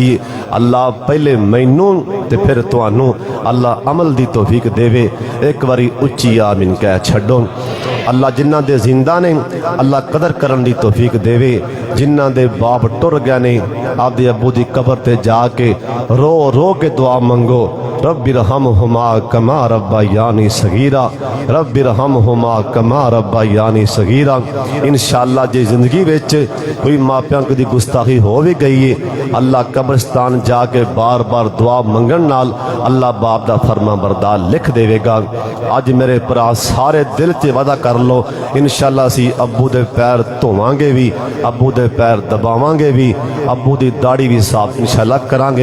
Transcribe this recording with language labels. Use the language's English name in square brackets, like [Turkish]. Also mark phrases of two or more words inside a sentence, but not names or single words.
[Punjabi] اللہ پہلے مینوں تے پھر تہانوں اللہ عمل دی توفیق دیوے. اک واری اچی آمین کہہ چھڈو۔ اللہ جنہاں دے زندہ نے اللہ قدر کرن دی توفیق دیوے. جنہاں دے باپ ٹر گئے نے اپنے ابو دی قبر تے جا کے رو رو کے دعا منگو [Arabic] ربِّ ارحمهما كما ربياني صغيرا, ربِّ ارحمهما كما ربياني صغيرا. [Punjabi] ان شاء اللہ جے زندگی وچ کوئی ماپیاں دی گستاخی ہو بھی گئی ہے اللہ قبرستان جا کے بار بار دعا منگن ملن نال اللہ باپ دا فرماں بردار لکھ دیوے گا. اج میرے بھرا سارے دل چ وعدہ کر لو، ان شاء اللہ اسی ابو دے پیر دھوواں گے بھی، ابو دے پیر دباواں گے بھی، ابو دی داڑھی بھی صاف ان شاء اللہ کراں گے.